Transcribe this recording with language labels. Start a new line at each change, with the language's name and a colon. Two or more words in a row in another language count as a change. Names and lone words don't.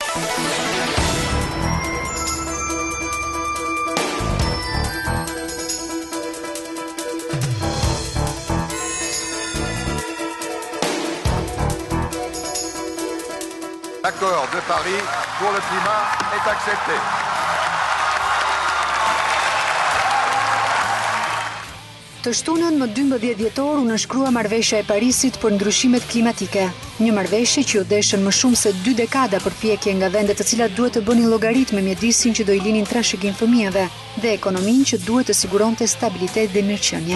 French: L'accord de Paris pour le climat est accepté.
Albanian: Të shtunën më 12 dhjetor u nënshkrua marrëveshja e Parisit për ndryshimet klimatike. Një marrëveshje që u deshën më shumë se 2 dekada përpjekje nga vendet të cilat duhet të bënin llogarit me mjedisin që do i linin trashëgim fëmijëve dhe ekonominë që duhet të siguronte stabilitet dhe mirëqenie.